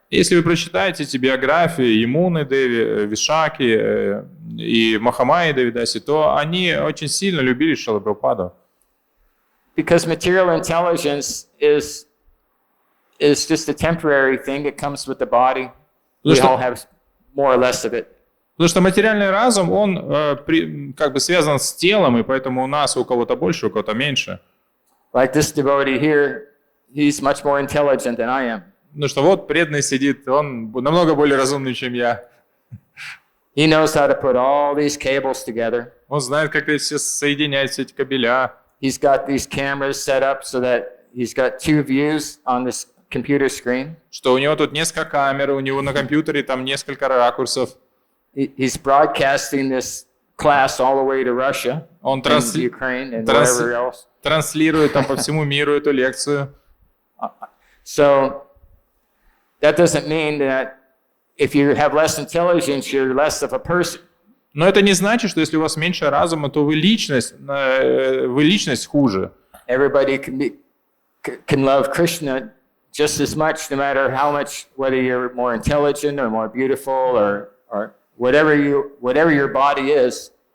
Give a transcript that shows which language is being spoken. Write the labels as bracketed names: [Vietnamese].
[Russian] Если вы прочитаете эти биографии Ямуны Деви, Вишаки и Махамайи Деви Даси, то они очень сильно любили Шрилу Прабхупаду. [English] Because material intelligence is just a temporary thing. It comes with the body. We all have more or less of it. [Russian] Потому что материальный разум, он как бы связан с телом, и поэтому у нас у кого-то больше, у кого-то меньше. [English] Like this devotee here, he's much more intelligent than I am. [Russian] Ну что вот преданный сидит, он намного более разумный, чем я. [English] He knows how to put all these cables together. [Russian] Он знает, как все соединять все эти кабеля. [English] He's got these cameras set up so that he's got two views on this computer screen. [Russian] Что у него тут несколько камер, у него на компьютере там несколько ракурсов. [English] He's broadcasting this class all the way to Russia, [Russian] Он [English] and Ukraine, and wherever else. [Russian] Транслирует там по всему миру эту лекцию. [English] So that doesn't mean that if you have less intelligence, you're less of a person. [Russian] Но это не значит, что если у вас меньше разума, то вы личность хуже. [English] Everybody can love Krishna just as much, no matter how much, whether you're more intelligent or more beautiful or whatever your body is.